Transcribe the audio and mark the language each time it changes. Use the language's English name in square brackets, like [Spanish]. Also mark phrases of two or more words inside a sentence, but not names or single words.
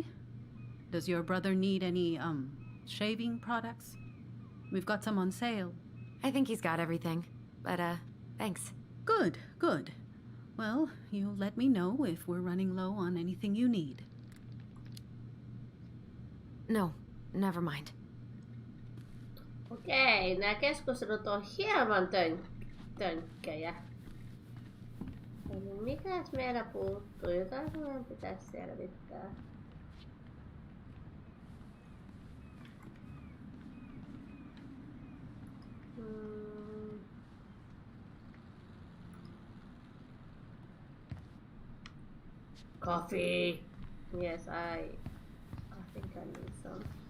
[English] Does your brother need any, shaving products? We've got some on sale. I think he's got everything. But, thanks. Good, good. Well, you let me know if we're running low on anything you need. No, never mind. [Finnish] Okei, nämä keskustelut on hieman tönkkejä. Eli mikäs meillä puuttuu? Jotain meidän pitäisi selvittää. [English] Coffee. Yes, I think I need some.